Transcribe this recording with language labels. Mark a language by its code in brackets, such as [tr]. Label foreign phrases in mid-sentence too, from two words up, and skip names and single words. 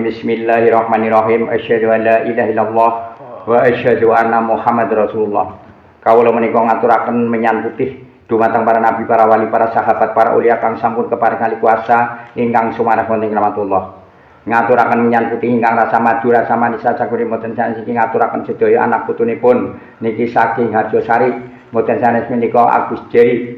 [ar] بسم الله الرحمن الرحيم. أشهد أن لا إله إلا الله وأشهد أن محمدا رسول الله. [jv] Kawula menika ngaturaken menyan putih dumateng para nabi, para wali, para sahabat, para ulia kang sampun keparingan kuasa ingkang sumanah wonten rahmatullah. Ngaturaken menyan putih ingkang rasa madu, rasa manis, rasa gurih mboten sanes iki ngaturaken sedaya anak putunipun niki saking Harjosari mboten sanes menika Agus Jeri.